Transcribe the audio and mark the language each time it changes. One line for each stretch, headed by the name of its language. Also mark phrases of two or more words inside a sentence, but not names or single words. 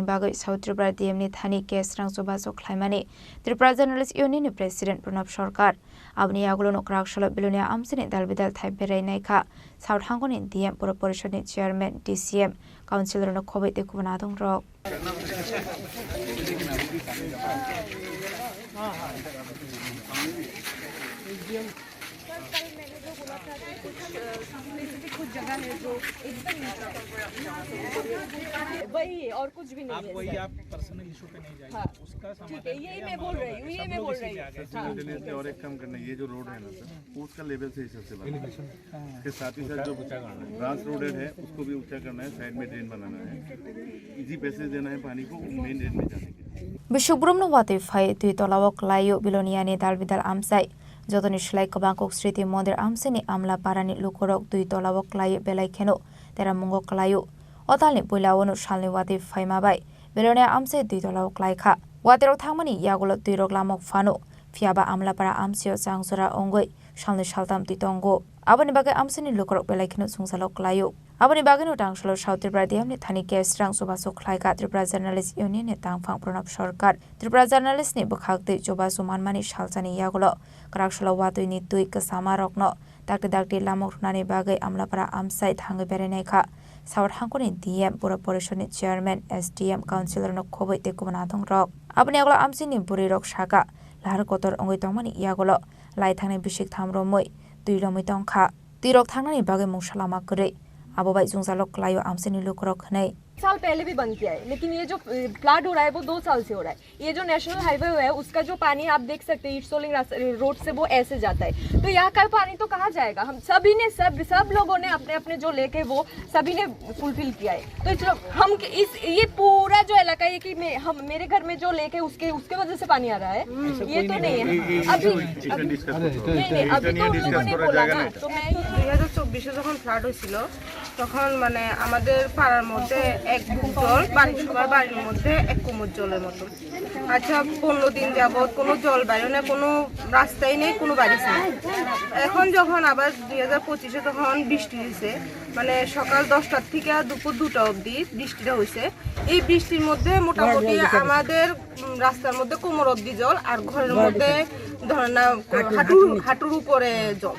Kok Borok: bagai South Tripura DMni thani case rangsoba soklaimani Tripura Journalist Union President Pranab Sarkar abni agulo nokraksholo bilane amseni dalbidal thai berai naikha South Hangoni DM Pura Porishoni Chairman DCM Councilor no Kobe te kubanadong rok
Hindi: कुछ जगह है जो एकदम वही और कुछ भी नहीं है वही आप पर्सनल इशू पे नहीं जाइए उसका ठीक है यही मैं बोल रही हूँ और एक काम करना ये जो रोड है ना सर उसका लेवल से हिसाब से बनाना है इसके साथ ही साथ जो
English: branch road
Hindi: है उसको भी ऊंचा करना है साइड में ड्रेन बनाना है
English: easy passage
Hindi: देना है पानी को
English: main drain
Hindi: में जाने के
Kok Borok: Bishubrum no wati fai tui tolawok layo biloniani dalbidal amsai যতনি সেলাই কবাকক স্মৃতি মন্দির আমসেনি আমলা পারানি লুকরক 2 তলাও ক্লাইয়ে বেলাইখেনো তেরা মুঙ্গ ক্লাইও অতালনি বইলাওনো সালনি ওয়াতি ফাইমাবাই বেলনে আমসে 2 তলাও ক্লাইখা ওয়াতেরও থাংমানি ইয়াগুলো 2 রক লামক ফানো ফিয়াবা আমলা পারা আমসিও চাংসরা অঙ্গই সালনি সালতাম তিতঙ্গো আবনি বাগে আমসেনি লুকরক বেলাইখেনো সুংসালক ক্লাইও aboni bagino tangshalo South Tripura diamni thani kes rang subaso khlaika Tripura Journalist Union ni tangphang pranab sarkar Tripura Journalist ni bakhakte jobaso manmani salchani yagulo krakshalo watui ni tui kasama rokno dakti lamok nani bagai amlapara amsai thangi berenai kha sawar hangkoni DM pura porishon ni chairman SDM councilor no khoboi te kubana thong rok aboni aglo amsini buri rok shaka lahar kotor ongoi tongmani yagulo lai thangni bishik thamro moi tui romoi tongkha tirok thangnani bagai mungsalama kre
Hindi: अब भाई
Kok Borok: जुंगसालोक लायो आमसे नीलो करक नहीं
Hindi: साल पहले भी बंद किया है लेकिन ये जो फ्लड हो रहा है वो 2 साल से हो रहा है। ये जो नेशनल हाईवे है उसका जो पानी आप देख सकते हैं ईटसोलिंग रोड से वो ऐसे जाता है तो यहाँ का पानी तो कहाँ जाएगा। हम सभी ने सब लोगों ने अपने अपने जो लेके वो सभी ने फुलफिल किया है तो हम ये पूरा जो इलाका है कि हम मेरे घर में जो लेके उसके वजह से पानी आ रहा है ये तो नहीं है अभी अभी तो लोगों ने बोला ना। तो मैं
Bangla: 2024 যখন ফ্লাড হয়েছিল তখন মানে আমাদের পাড়ার মধ্যে এক বুক জল সবার বাড়ির মধ্যে এক কোমর জলের মতো। আচ্ছা 15 দিন যাবত কোনো জল বাইরে না কোনো রাস্তাই নেই কোনো বাড়ি নেই। এখন যখন আবার 2025 যখন বৃষ্টি হয়েছে মানে সকাল 10টার থেকে দুপুর 2টা অবধি বৃষ্টিটা হয়েছে এই বৃষ্টির মধ্যে মোটামুটি আমাদের রাস্তার মধ্যে কোমর অবধি জল আর ঘরের মধ্যে ধরেন না হাঁটুর উপরে জল।